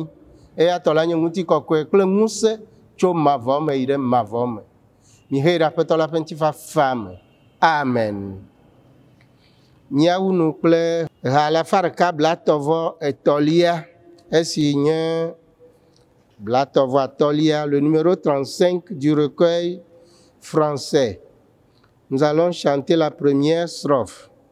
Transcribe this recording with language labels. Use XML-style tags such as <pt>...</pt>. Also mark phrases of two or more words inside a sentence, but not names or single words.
<ee>Eya tɔ la nye ŋutikɔkɔe kple ŋusẽ tso mavɔ me yi ɖe mavɔ me. Mi hei ɖe Aƒetɔ la ƒe ŋutifafa me. Amen. Míawu nu kple ha 133, esi nye 133,</ee> <fr>le numéro 35 du recueil français. Nous allons chanter la première strophe.</fr>